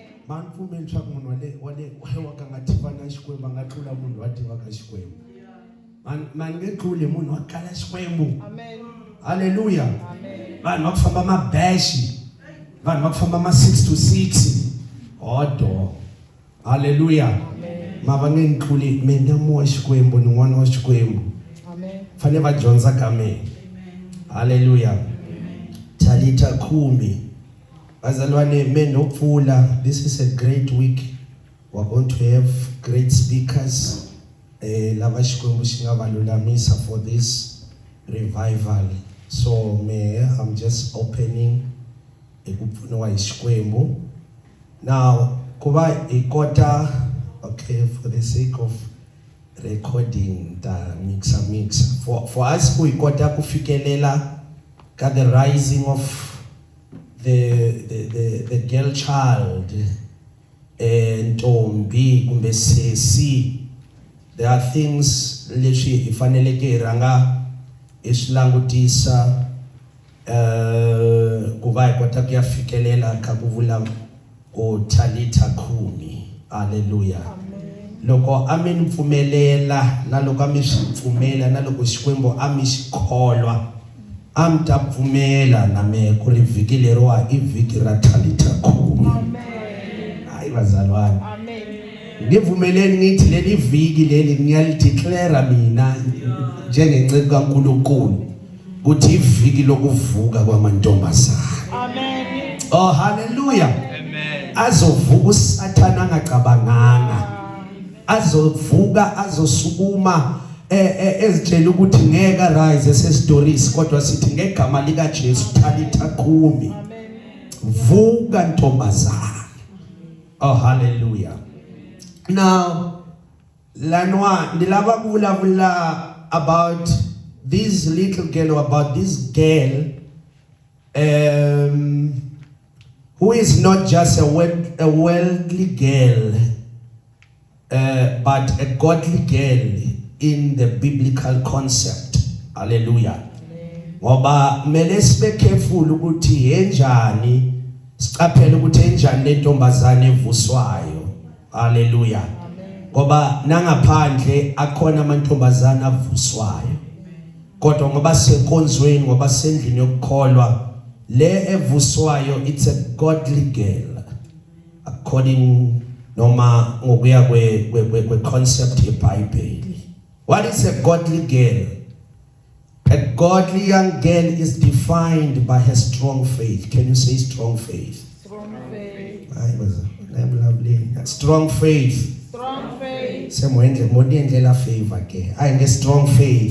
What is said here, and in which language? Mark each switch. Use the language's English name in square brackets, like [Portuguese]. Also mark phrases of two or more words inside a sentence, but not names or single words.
[Tsonga] manipfumeli swa ku munhu wale waka nga tivana xikwembu nga tlula munhu wa tivaka xikwembu. Man nge tluli munhu wa kala xikwembu. Amen. Hallelujah. Amen. Vanhu va ku famba mabeshi, vanhu va ku famba ma 6 to 6 odo. Hallelujah. Mava nge ntluli mina mu wa xikwembu ni n'wana wa xikwembu. Amen. Fane va dyondza ka mina. Hallelujah. Talita kumi. Bazalwane men no pfula. [English] This is a great week. We're going to have great speakers. [Tsonga] Lava xikwembu xi nga va lulamisa [English] for this revival. So I'm just opening [Tsonga] ku pfuniwa hi xikwembu. [English] Now [Tsonga] kuva ikota, [English] okay, for the sake of recording the mix for us [Tsonga] ku ikota ku fikelela ka [English] the rising of the girl child [Tsonga] ntombi kumbe sesi. [English] There are things [Tsonga] leswi hi faneleke hi rhanga hi swi langutisa ku va hi kota ku ya fikelela ka ku vula ku talita kumi. Hallelujah. Loko a mi pfumelela na loko a mi swi pfumela na loko xikwembu a mi xi kholwa a mi ta pfumela na me ku ri vhiki leriwa i vhiki ra talita kumi. [Zulu] Hayi bazalwane. Nge pfumeleni ngithi leli vhiki leli ngiyalideclare mina njengenceku kaNkulunkulu ukuthi ivhiki lokuvuka kwamantombazana. Amen. Oh hallelujah. Amen. Azovuka uSathana angacabanganga. Azovuka azosukuma ezitshela ukuthi ngeke rise esestories kodwa sithi ngegama lika Jesu talita kumi. Vuka ntombazana. Oh hallelujah. [English] Now [Tsonga] lanwa ndilava kuvulavula [English] about this little girl, or about this girl who is not just a worldly girl but a godly girl in the biblical concept. Hallelujah. [Zulu] Ngoba mele sibe careful ukuthi enjani siqaphele ukuthi enjani lentombazane evuswayo. Hallelujah. Ngoba nangaphandle akhona amantombazana avuswayo. Kodwa ngoba sekonzweni ngoba sendlini yokukholwa le evuswayo [English] it's a godly girl according [Zulu] noma ngokuya kwe concept yeBhayibheli. [English] What is a godly girl? A godly young girl is defined by her strong faith. Can you say strong faith? Strong faith. I'm lovely. Strong faith. Strong faith. Semwendlela favor ke. I get strong faith.